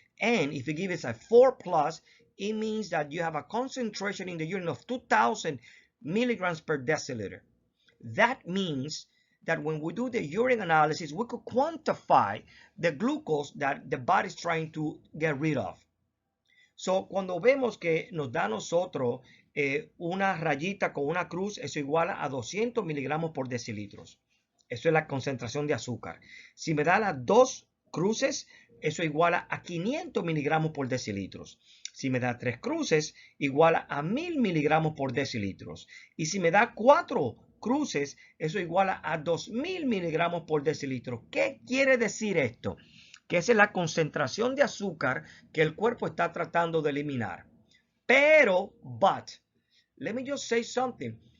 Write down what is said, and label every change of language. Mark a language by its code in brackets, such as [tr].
[en] And if you give it a 4 plus, it means that you have a concentration in the urine of 2000 milligrams per deciliter. That means that when we do the urine analysis, we could quantify the glucose that the body is trying to get rid of. [es] So, cuando vemos que nos da a nosotros una rayita con una cruz, eso iguala a 200 miligramos por decilitros. Eso es la concentración de azúcar. Si me da las dos cruces, eso iguala a 500 miligramos por decilitros. Si me da tres cruces, iguala a 1000 miligramos por decilitros. Y si me da cuatro cruces, eso iguala a 2000 miligramos por decilitro. ¿Qué quiere decir esto? Que esa es la concentración de azúcar que el cuerpo está tratando de eliminar. [en] But, let me just say something.